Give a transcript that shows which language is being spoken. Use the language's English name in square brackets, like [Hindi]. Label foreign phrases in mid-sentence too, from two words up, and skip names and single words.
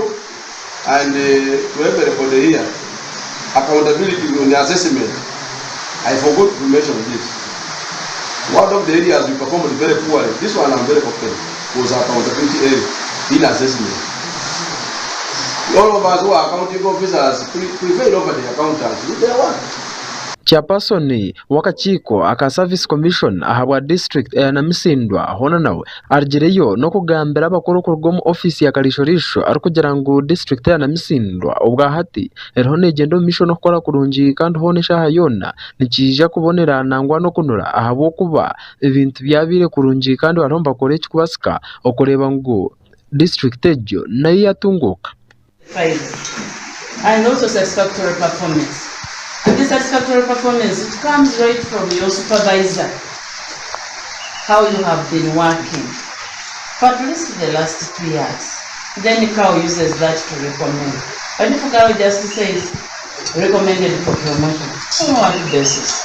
[English] And to everybody here, accountability on the assessment. I forgot to mention this. One of the areas we performed very poorly, this one I'm very confident, was accountability area in assessment. All of us who are accounting officers prevail over the accountants with their work. [Nyankole] Chairperson wakachiko aka [English] service commission [Nyankole] ahabwa district ya Namisindwa hona nawe arjireyo no kugambira abakuru kurgomo office ya Karishorisho arikugira ngo district ya Namisindwa ubwa hati erhone gendo mission okora kurungi kandi hone shaha yona nikija kubonera nangwa no kunura ahabo kuba ibintu byabire kurungi kandi waromba kore kubasika okureba ngo district ejo nayo yatunguka [English] and also satisfactory performance. This satisfactory performance, it comes right from your supervisor, how you have been working for at least the last 2 years. Then CAO uses that to recommend. But if CAO just says recommended for promotion, on what basis?